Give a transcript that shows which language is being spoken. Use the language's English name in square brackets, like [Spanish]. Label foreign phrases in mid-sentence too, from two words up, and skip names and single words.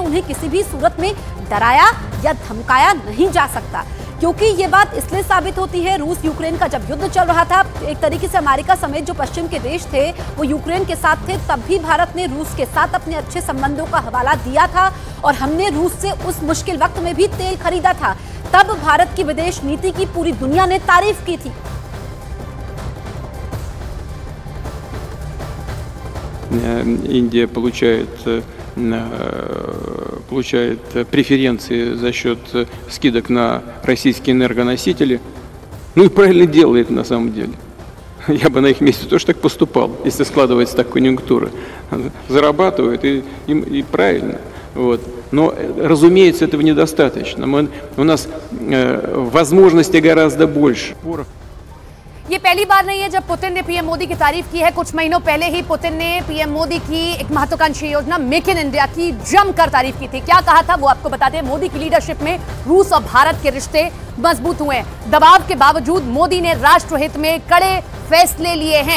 [Hindi] उन्हें किसी भी सूरत में डराया या धमकाया नहीं जा सकता, क्योंकि ये बात इसलिए साबित होती है, रूस यूक्रेन का जब युद्ध चल रहा था, एक तरीके से अमेरिका समेत जो पश्चिम के देश थे वो यूक्रेन के साथ थे, तब भी भारत ने रूस के साथ अपने अच्छे संबंधों का हवाला दिया था और हमने रूस से उस मुश्किल वक्त में भी तेल खरीदा था। तब भारत की विदेश नीति की पूरी दुनिया ने तारीफ की थी। [Russian] Индия получает преференции за счет скидок на российские энергоносители. Ну и правильно делает на самом деле. Я бы на их месте тоже так поступал, если складывается так конъюнктура. Зарабатывают и правильно. Вот. Но, разумеется, этого недостаточно. У нас возможностей гораздо больше. [Hindi] ये पहली बार नहीं है जब पुतिन ने पीएम मोदी की तारीफ की है। कुछ महीनों पहले ही पुतिन ने पीएम मोदी की एक महत्वाकांक्षी योजना मेक इन इंडिया की जमकर तारीफ की थी। क्या कहा था वो आपको बताते हैं। मोदी की लीडरशिप में रूस और भारत के रिश्ते मजबूत हुए हैं। दबाव के बावजूद मोदी ने राष्ट्रहित में कड़े फैसले लिए हैं।